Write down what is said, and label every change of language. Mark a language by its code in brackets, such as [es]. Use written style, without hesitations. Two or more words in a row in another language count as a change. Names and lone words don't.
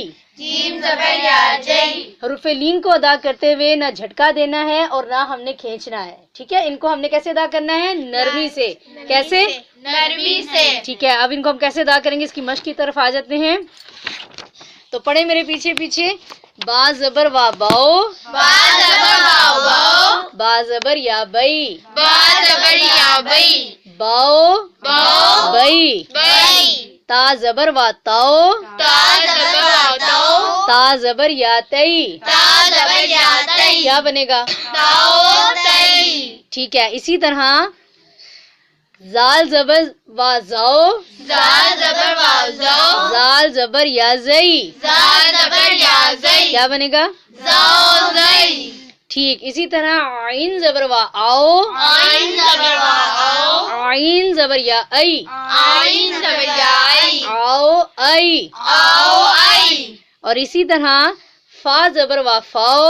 [ur] جیم زبر یا جئی. حروف لین کو ادا کرتے ہوئے نہ جھٹکا دینا ہے اور نہ ہم نے کھینچنا ہے. ٹھیک ہے. ان کو ہم نے کیسے ادا کرنا ہے؟ نرمی سے. کیسے؟ نرمی سے. ٹھیک ہے. اب ان کو ہم کیسے ادا کریں گے اس کی مشق کی طرف آ جاتے ہیں. تو پڑھیں میرے پیچھے پیچھے. با زبر وا باؤ، با زبر وا باؤ. با زبر یا بئی، با زبر یا بئی. باؤ باؤ. بئی. بئی. تا زبر وا تاؤ، تا زبر وا تاؤ. تا زبر یا تئی. تا زبر یا تئی. کیا بنے گا؟ تاؤ تئی. ٹھیک ہے. اسی طرح زال زبر وا زاؤ، زال زبر وا زاؤ. زال زبر یا زئی. زال زبر یا زئی. کیا بنے گا؟ زاؤ زئی. ٹھیک. اسی طرح عین زبر وا آؤ، عین زبر وا آؤ. عین زبر یا ای. عین زبر یا ای. آؤ ای. آؤ ای. اور اسی طرح فا زبر وا فاؤ،